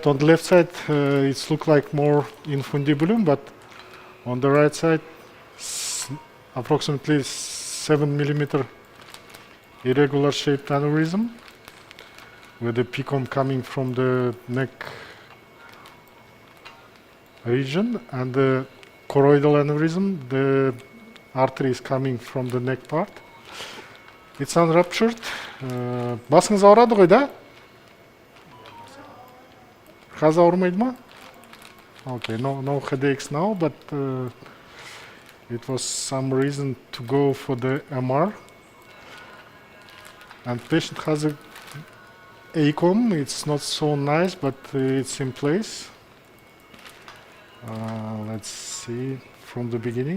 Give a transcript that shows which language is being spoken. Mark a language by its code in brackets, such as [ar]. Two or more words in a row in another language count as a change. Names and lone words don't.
[en] On the left side, it looks like more infundibulum, but on the right side, approximately 7 millimeter irregular shaped aneurysm, with the PCOM coming from the neck region, and the choroidal aneurysm, the artery is coming from the neck part. It's unruptured. [kk] Басыңыз ауырады ғой, да? Has ауырмайды ма? [en] Okay, no headaches now, but it was some reason to go for the MR. And patient has a ACOM. It's not so nice, but it's in place. Let's see from the beginning.